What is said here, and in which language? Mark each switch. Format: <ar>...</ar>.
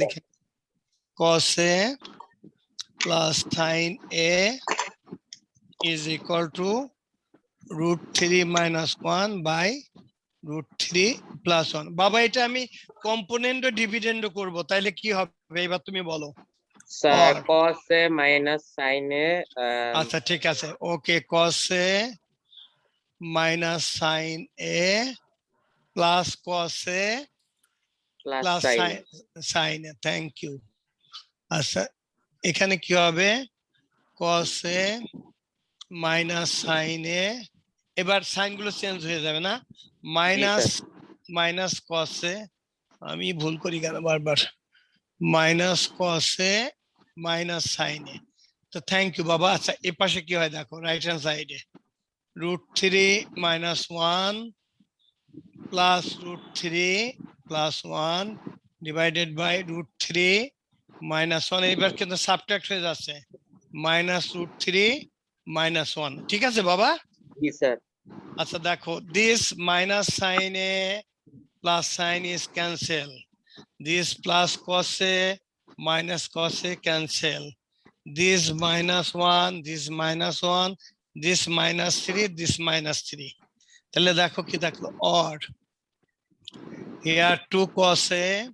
<en>লিখে, cos a plus sin a is equal to √3 minus 1 by √3 plus 1।</en> <bn>বাবা এটা আমি কম্পোনেন্ট ও ডিভিডেন্ড করব, তাইলে কি হবে এবার তুমি বলো। Sir</bn> <en>Or- cos a minus sin a</en> <bn>আচ্ছা ঠিক আছে,</bn> <en>Okay cos a minus sin a plus cos a plus plus sin a। sin a, thank you.</en> <bn>আচ্ছা এখানে কি হবে,</bn> <en>cos a minus sin a,</en> <bn>এবার সাইন গুলো চেঞ্জ হয়ে যাবে না, মাইনাস cos a, আমি ভুল করি কেন বারবার, minus cos a minus sin a। তো থ্যাংক ইউ বাবা। আচ্ছা এ পাশে কি হয় দেখো,</bn> <en>right hand সাইডে √3 minus 1 plus √3 plus 1 divided by √3 minus 1,</en> <bn>এবার কিন্তু সাবট্রাক্ট হয়ে যাচ্ছে,</bn> <en>minus √3 minus 1,</en> <bn>ঠিক আছে বাবা? জি স্যার। আচ্ছা দেখো,</bn> <en>this minus sin a plus sin is cancel, this plus cos a minus cos a cancel, this minus 1 this minus 1, this minus 3 this minus 3,</en> <bn>তাহলে দেখো কি থাকলো,</bn> <en>or here 2 cos a</en>